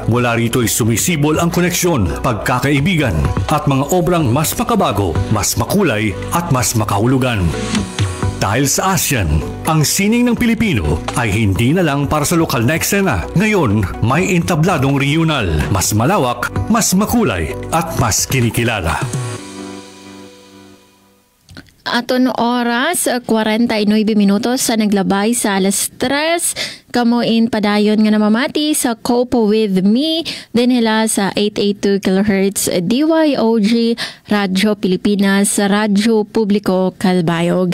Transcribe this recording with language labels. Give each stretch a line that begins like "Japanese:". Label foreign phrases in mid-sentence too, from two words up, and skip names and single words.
Filipino: Mula rito ay sumisibol ang koneksyon, pagkakaibigan at mga obrang mas makabago, mas makulay at mas makahulugan. Dahil sa ASEAN, ang sining ng Pilipino ay hindi na lang para sa lokal na eksena. Ngayon, may entabladong regional, mas malawak, mas makulay at mas kinikilala.
Waray: Aton oras, 49 minutos sa naglabay sa alas 3. Kamuin padayon nga namamati sa Cope With Me din nila sa 882 kHz DYOG Radyo Pilipinas, Radyo Publiko Kalbayog.